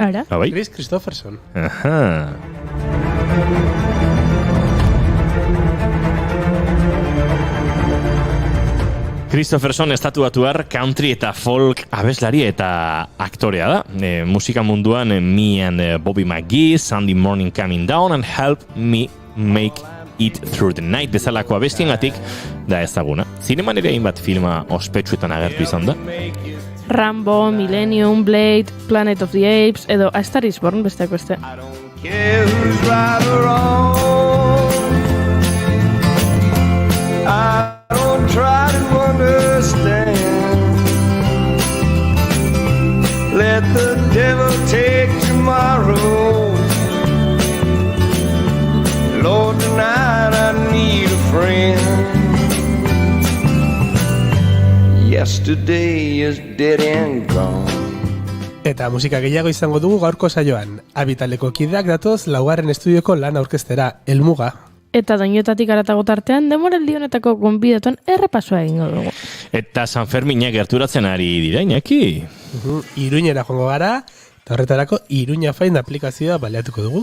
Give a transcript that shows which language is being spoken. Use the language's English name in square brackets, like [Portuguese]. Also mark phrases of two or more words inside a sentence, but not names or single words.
[Basque] Ara? Bai? Chris Christopherson. Aha. Christopherson estatuatuar country eta folk abeslari eta aktorea da. Musika munduan Me and Bobby McGee, Sunday Morning Coming Down and Help Me Make It Through the Night bezalako abestiengatik da ezaguna. Zineman ere hainbat filma ospetsuetan agertu izan da. Rambo, Millennium, Blade, Planet of the Apes, edo A Star is Born besteak beste. [English] Care who's right or wrong. I don't try to understand. Let the devil take tomorrow. Lord, tonight I need a friend. Yesterday is dead and gone. [Basque] Eta musika gehiago izango dugu gaurko saioan. Abitaleko kideak datoz laugarren estudioko lan aurkeztera, Elmuga. Eta doinoetatik aratago tartean, demoraldi honetako gonbidatuan errepasoa egingo dugu. Eta San Ferminak gerturatzen ari dira, Iñaki. Iruñera joango gara, eta horretarako Iruña Find aplikazioa baleatuko dugu.